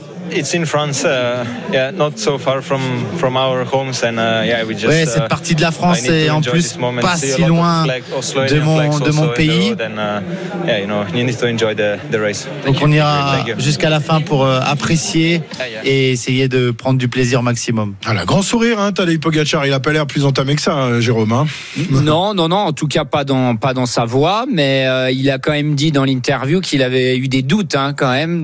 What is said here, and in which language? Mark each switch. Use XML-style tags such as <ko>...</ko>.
<en>It's in France, yeah, not so far from our homes, and yeah, we just.</en> <fr>Oui, cette partie de la France est en plus pas si loin de mon pays.</fr> <en>Yeah, you know, you need to enjoy the race.</en> <fr>Donc on ira jusqu'à la fin pour apprécier et essayer de prendre du plaisir maximum. Voilà, grand sourire, hein, Tadej Pogacar. Il a pas l'air plus entamé que ça, Jérôme. Hein. Non. En tout cas, pas dans sa voix, mais il a quand même dit dans l'interview qu'il avait eu des doutes, hein, quand même.</fr>